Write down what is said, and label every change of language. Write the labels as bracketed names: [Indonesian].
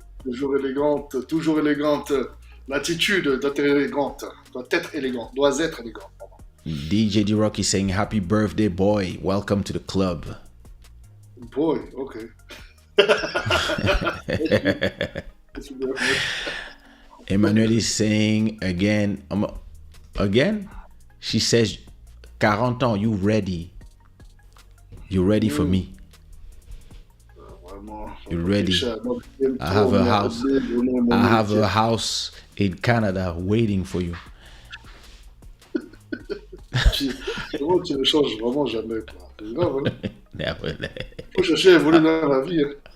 [French] Toujours élégante, toujours élégante. L'attitude doit être élégante. Doit être élégante. [English] DJ D-Rock is saying happy birthday, boy. Welcome to the club. Boy, okay. Emmanuel is saying again. Again? She says [French] 40 ans, [English] you ready? You ready for me? You ready? I have a house. I have a house in Canada waiting for you. [French] Tu ne changes vraiment jamais, quoi. C'est grave, hein? [English] Never. [French] Faut chercher à évoluer dans la vie, hein.